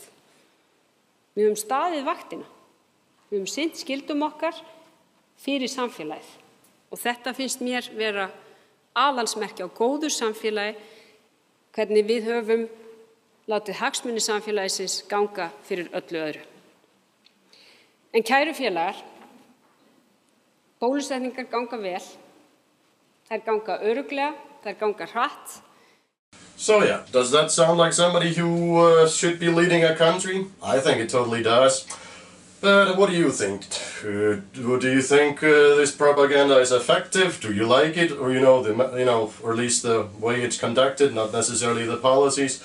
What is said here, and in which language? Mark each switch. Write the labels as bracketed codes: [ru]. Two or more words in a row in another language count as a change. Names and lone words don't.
[is] Við höfum staðið vaktina, við höfum sinnt skyldum okkar fyrir samfélagið og þetta finnst mér vera aðalsmerki á góðu samfélagi, hvernig við höfum látið hagsmuni samfélagsins ganga fyrir öllu öðru. En kæru félagar, bólusetningar ganga vel, þær ganga örugglega, þær ganga hratt. [en] So yeah, does that sound like somebody who should be leading a country? I think it totally does. But what do you think? Do you think this propaganda is effective? Do you like it, or or at least the way it's conducted, not necessarily the policies?